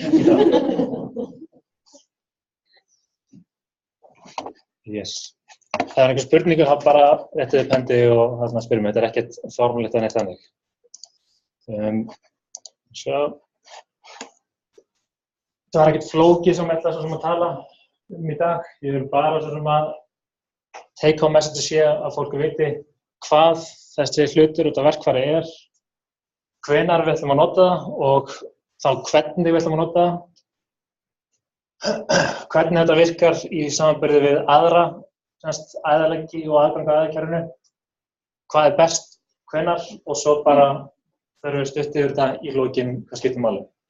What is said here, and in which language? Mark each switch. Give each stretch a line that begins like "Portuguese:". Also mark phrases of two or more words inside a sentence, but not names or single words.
English: Yes.
Icelandic: Það er einhver spurningur, það bara réttið upp hendi og það spyrir mig, þetta er ekkert formulegt að neitt þannig. Það var ekkert flókið sem ætla svo sem að tala í dag. Ég vil bara svo sem að
English: take home message
Icelandic: sé að fólk viti hvað þessi hlutur út af verkfæri er, hvenær við ætlum að nota það og þá hvernig við ætlum að nota það, hvernig þetta virkar í samanburði við aðra æðaleggi og aðgang að aðgerðinu, hvað er best, hvenær og svo bara þurfum við stutt yfir þetta í lokin hvað skiptir máli.